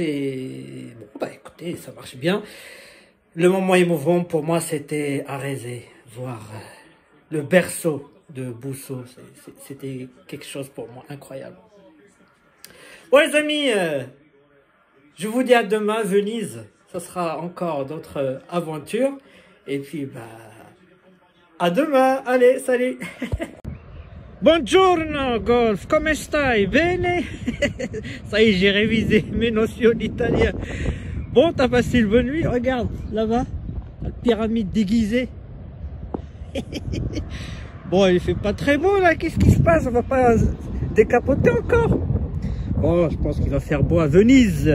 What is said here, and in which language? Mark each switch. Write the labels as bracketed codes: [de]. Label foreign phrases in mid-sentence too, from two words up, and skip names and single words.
[fr] Et bon, bah écoutez, ça marche bien. Le moment émouvant pour moi, c'était Arezé, voir le berceau de Busso. C'était quelque chose pour moi incroyable. Bon les amis, je vous dis à demain, Venise. Ça sera encore d'autres aventures. Et puis, bah, à demain. Allez, salut. [it] Buongiorno Golf, come stai? Bene? [fr] Ça y est, j'ai révisé mes notions d'italien. Bon, t'as passé une bonne nuit? Regarde, là-bas, la pyramide déguisée. Bon, il fait pas très beau là, qu'est-ce qui se passe? On va pas décapoter encore? Bon, je pense qu'il va faire beau à Venise.